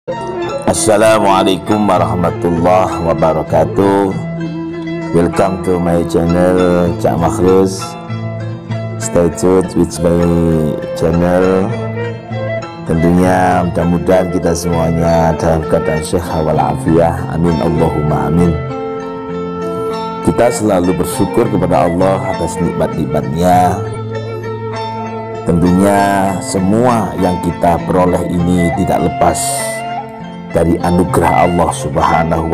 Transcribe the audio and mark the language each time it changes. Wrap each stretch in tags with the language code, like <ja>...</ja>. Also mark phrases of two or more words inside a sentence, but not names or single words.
<ar>السلام عليكم ورحمة الله وبركاته.</ar> <en>Welcome to my channel Cak Makhrus. Stay tuned with my channel.</en> <id>Tentunya mudah-mudahan kita semuanya dalam keadaan sehat walafiat.</id> <ar>آمين اللهم آمين.</ar> <id>Kita selalu bersyukur kepada Allah atas nikmat-nikmatnya. Tentunya semua yang kita peroleh ini tidak lepas dari anugerah</id> <ar>الله سبحانه</ar>